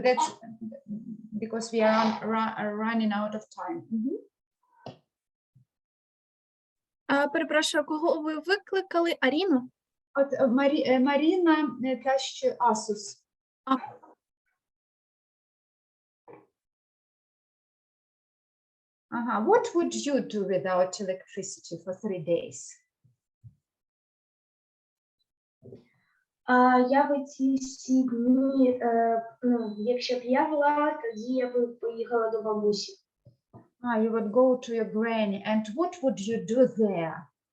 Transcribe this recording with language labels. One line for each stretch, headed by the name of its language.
English: That's because we are running out of time.
Ukrainian: Перепрошую, кого ви викликали? Аріну? От Маріна, та що Асус.
English: What would you do without electricity for 3 days?
Ukrainian: Я би ці всі дні, якщо б я була, тоді я би поїхала до бабусі.
English: You would go to your granny. And what would you do there?